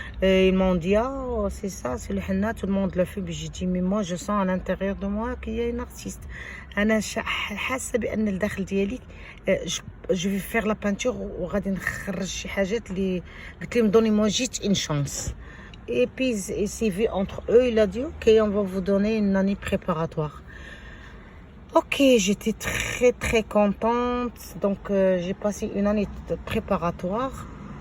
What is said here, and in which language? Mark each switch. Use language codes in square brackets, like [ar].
[fr] Et ils m'ont dit, oh, c'est ça, c'est le henna, tout le monde le fait. Puis j'ai dit, mais moi, je sens à l'intérieur de moi qu'il y a une artiste. [ar] أنا حاسة بأن الداخل ديالي [fr] je vais faire la peinture [ar] وغادي نخرج شي حاجات اللي قلت لهم [fr] donnez-moi juste une chance. Et puis il s'est vu entre eux, il a dit ok on va vous donner une année préparatoire. Ok, j'étais très très contente, donc j'ai passé une année préparatoire.